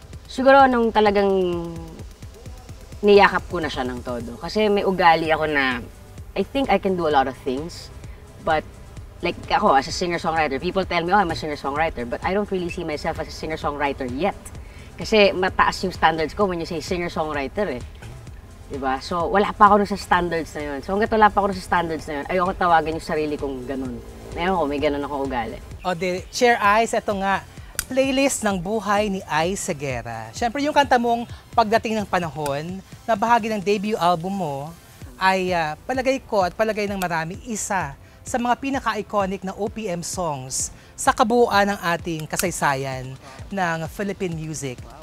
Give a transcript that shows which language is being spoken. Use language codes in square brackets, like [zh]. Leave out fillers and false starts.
[tl] Siguro nung talagang niyakap ko na siya ng todo. Kasi may ugali ako na, [en] I think I can do a lot of things. But like ako, as a singer-songwriter, people tell me, oh, I'm a singer-songwriter. But I don't really see myself as a singer-songwriter yet. [tl] Kasi mataas yung standards ko [en] when you say singer-songwriter [tl] eh. Diba? So, wala pa ako sa standards na yun. So, hanggat wala pa ako sa standards na yun, ayoko tawagan yung sarili kong ganun. Ngayon ko, may ganun akong ugali. O de, Cher Ice, eto nga, playlist ng buhay ni Ice Seguera. Siyempre, yung kanta mong Pagdating ng Panahon, na bahagi ng debut album mo, ay palagay ko at palagay ng marami, isa sa mga pinaka-iconic na OPM songs sa kabuuan ng ating kasaysayan ng Philippine music.